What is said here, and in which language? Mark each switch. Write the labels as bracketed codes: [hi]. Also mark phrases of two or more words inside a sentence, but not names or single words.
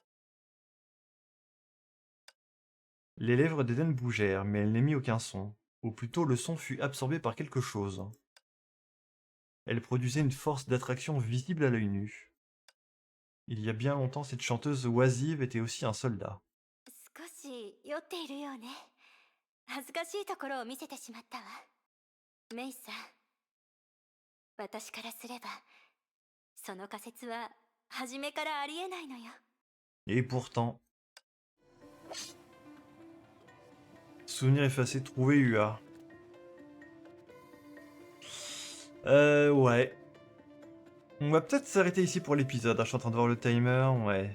[fr] Les lèvres d'Eden bougèrent, mais elle n'émit aucun son. Ou plutôt, le son fut absorbé par quelque chose. Elle produisait une force d'attraction visible à l'œil nu. Il y a bien longtemps, cette chanteuse oisive était aussi un soldat. [ja] 少し酔っているようね恥ずかしいところを見せてしまったわメイさん私からすればその仮説は初めからありえないのよ [fr] Et pourtant... Souvenir effacé, trouvé UA. Ouais. On va peut-être s'arrêter ici pour l'épisode. Je suis en train de voir le timer, ouais.